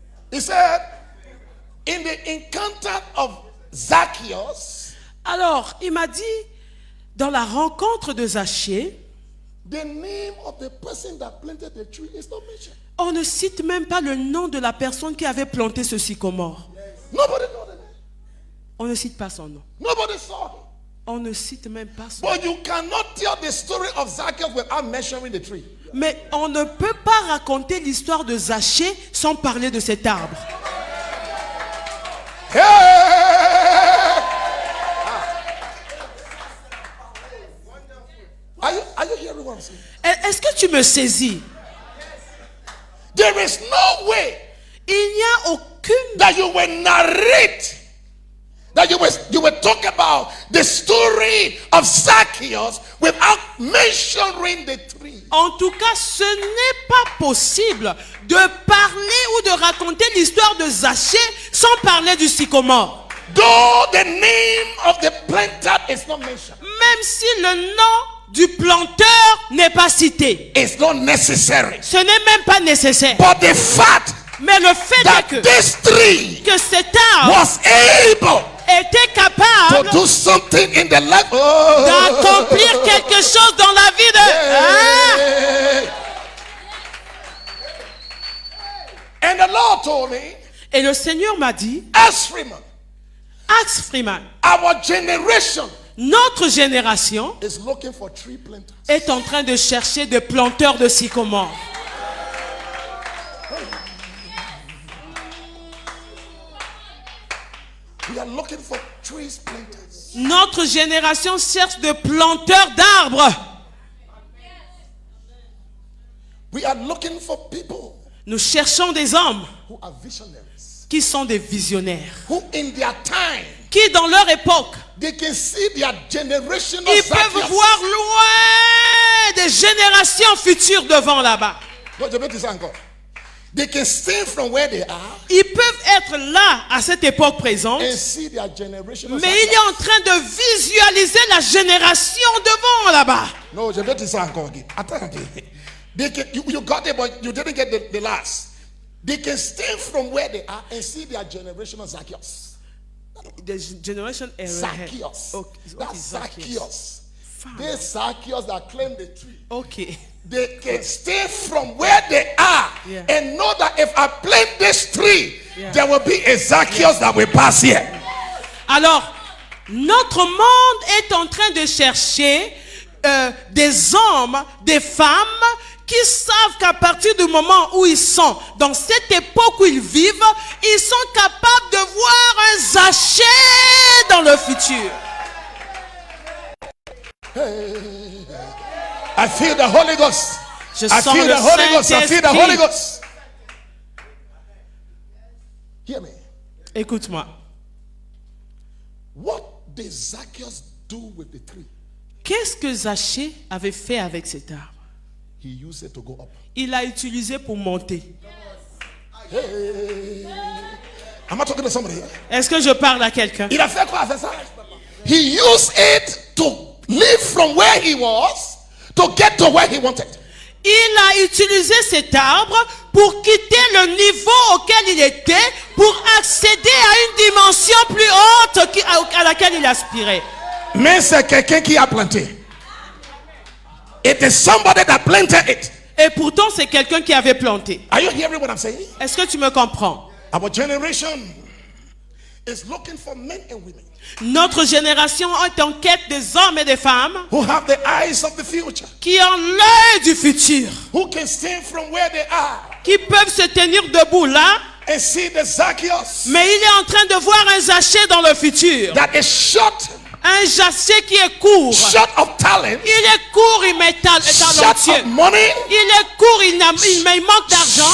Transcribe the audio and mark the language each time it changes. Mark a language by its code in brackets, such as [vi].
[en] He said, in the encounter of Zacchaeus, [fr] Alors il m'a dit, dans la rencontre de Zachée, [en] the name of the person that planted the tree is not mentioned. [fr] on ne cite même pas le nom de la personne qui avait planté ce sycomore. [en] Nobody know the name. [fr] On ne cite pas son nom. [en] Nobody saw him. [fr] On ne cite même pas son nom. [en] But you cannot tell the story of Zacchaeus without mentioning the tree. [fr] Mais on ne peut pas raconter l'histoire de Zachée sans parler de cet arbre. [en] Hey! Are you hearing what I'm saying? [fr] Est-ce que tu me saisis? [en] There is no way [fr] Il n'y a aucune... [en] that you will narrate, that you will talk about the story of Zacchaeus without mentioning the tree. [fr] En tout cas, ce n'est pas possible de parler ou de raconter l'histoire de Zachée sans parler du sycomore. [en] Though the name of the planter is not mentioned. [fr] Même si le nom du planteur n'est pas cité. [en] It's not necessary. [fr] Ce n'est même pas nécessaire. [en] But the fact [fr] Mais le fait [en] that [fr] est [en] this tree [fr] que cet arbre [en] was able [fr] était [en] to [fr] capable [en] do something in the life. Oh. [fr] d'accomplir quelque chose dans la vie de... Ah! [en] And the Lord told me, [fr] Et le Seigneur m'a dit, [en] as Freeman, [fr] Axe Freeman, [en] our generation [fr] notre génération [en] is looking for tree planters. [fr] est en train de chercher des planteurs de sycomore. [en] We are looking for trees planters. [fr] Notre génération cherche des planteurs d'arbres. [en] We are looking for people [fr] Nous cherchons des hommes [en] who are visionaries, [fr] qui sont des visionnaires, [en] who in their time [fr] qui dans leur époque, [en] they can see their generational [fr] ils peuvent [en] Zacchaeus. [fr] voir loin des générations futures devant là-bas. Non, je vais dire ça encore. [en] They can stand from where they are [fr] Ils peuvent être là à cette époque présente, [en] and see their generational [fr] mais il est en train de visualiser la génération devant là-bas. No, je vais dire ça encore. Attends. [en] They can, you got it, but you didn't get the last. They can stand from where they are and see their generational Zacchaeus. The generation Zacchaeus. Okay. What That's is Zacchaeus? Zacchaeus. This Zacchaeus that claimed the tree. Okay. They can stay from where they are Yeah. and know that if I plant this tree, Yeah. there will be a Zacchaeus that will pass here. [fr] Alors, notre monde est en train de chercher des hommes, des femmes qui savent qu'à partir du moment où ils sont, dans cette époque où ils vivent, ils sont capables de voir un Zachée dans le futur. [en] I feel the Holy Ghost. [fr] Je [en] I [fr] sens [en] feel [fr] le [en] the Holy Ghost. I feel the Holy Ghost. Hear me. [fr] Écoute-moi. [en] What did Zacchaeus do with the tree? [fr] Qu'est-ce que Zachée avait fait avec cet arbre? [en] He used it to go up. [fr] Il l'a utilisé pour monter. [en] Am I talking to somebody here? [fr] Est-ce que je parle à quelqu'un? Il a fait quoi avec ça? [en] He used it to live from where he was to get to where he wanted. [fr] Il a utilisé cet arbre pour quitter le niveau auquel il était pour accéder à une dimension plus haute à laquelle il aspirait. Mais c'est quelqu'un qui a planté. [en] It is somebody that planted it. [fr] Et pourtant, c'est quelqu'un qui avait planté. [en] Are you hearing what I'm saying? [fr] Est-ce que tu me comprends? [en] Our generation is looking for men and women [fr] Notre génération est en quête des hommes et des femmes [en] who have the eyes of the future, [fr] qui ont l'œil du futur, [en] who can stand from where they are [fr] qui peuvent se tenir debout là, [en] and see the Zacchaeus [fr] mais il est en train de voir un Zachée dans le futur. [en] that is short [fr] Un Zachée qui est court. [en] of talent, [fr] Il est court, il est [en] short [fr] talentueux. [en] of money, [fr] Il est court, il manque d'argent.